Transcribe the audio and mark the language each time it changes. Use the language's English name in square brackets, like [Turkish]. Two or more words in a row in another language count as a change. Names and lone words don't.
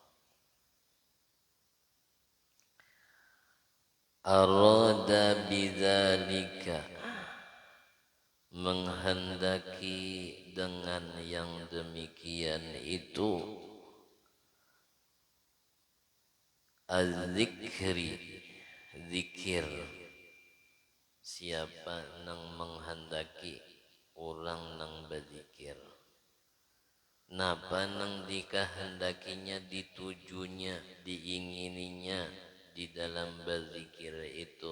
[Arabic] أراد بذلك, [Indonesian] menghendaki dengan yang demikian itu, [Arabic] az-zikri, [Indonesian] zikir. [Banjar] Siapa nang menghendaki orang nang berzikir, napa nang dikehendakinya, ditujunya, diingininya di dalam berzikir itu?